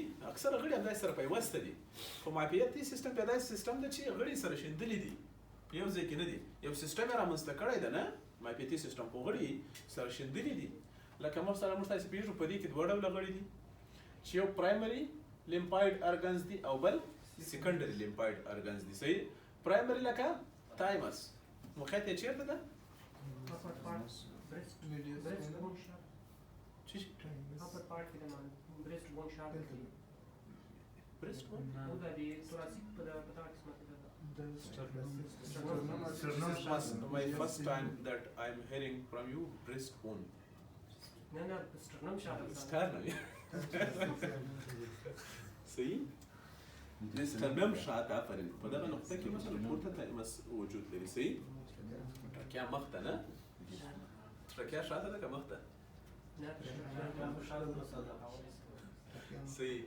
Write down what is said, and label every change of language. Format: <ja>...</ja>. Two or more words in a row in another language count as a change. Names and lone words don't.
<ps>اکثره غړي همداسې سره پیوسته دي. خو معافیتي سیستم بیا داسې سیستم ده چې غړي سره شیندلي دي، په یو ځای کې نه دي، یو سیستم یې رامنځته کړی ده نه معافیتي سیستم، خو غړي سره شیندلي دي. لکه موږ تاسې پوهېږو په دې کې دوه ډوله غړي دي چې یو</ps> <en>primary lymphoid organs</en> <ps>دي او بل</ps> <en>secondary lymphoid organs</en> <ps>دي صحیح. پرایمري لکه تایمس موقعیت یې چیرته ده؟</ps> <en>breast bone my first time that I'm hearing from you breast bone. No, sternum shaft. Sternum.</en> <ps>صحیح. د sternum شاته آفرین په دغه نقطه کې مثلا پورته تایمس وجود لري صحیح. ټرکیا مخ ته نه، ټرکیا شاته ده که مخ ته؟ صحیح.</ps>